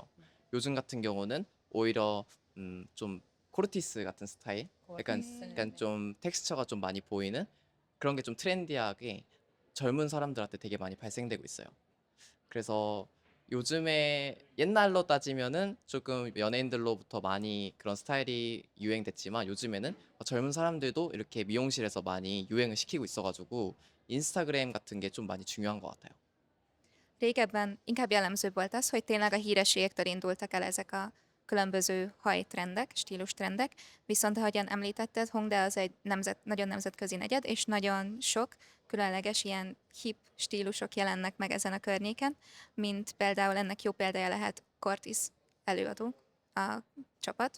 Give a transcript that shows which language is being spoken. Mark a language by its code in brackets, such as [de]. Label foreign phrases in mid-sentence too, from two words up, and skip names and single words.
[ko] 요즘 같은 경우는 오히려 좀 코르티스 같은 스타일, 약간 좀 텍스처가 좀 많이 보이는 그런 게 좀 트렌디하게 젊은 사람들한테 되게 많이 발생되고 있어요. 그래서 요즘에 옛날로 따지면은 조금 연예인들로부터 많이 그런 스타일이 유행됐지만 요즘에는 젊은 사람들도 이렇게 미용실에서 많이 유행을 시키고 있어가지고 인스타그램 같은 게 좀 많이 중요한 것 같아요. [hu] Régebben inkább jellemző volt az, hogy tényleg a hírességektől indultak el ezek a különböző hajtrendek, stílustrendek, viszont ahogyan említetted, Hongdae az egy nagyon nemzetközi negyed, és nagyon sok különleges ilyen hip stílusok jelennek meg ezen a környéken, mint például ennek jó példája lehet Cortis előadó, a csapat.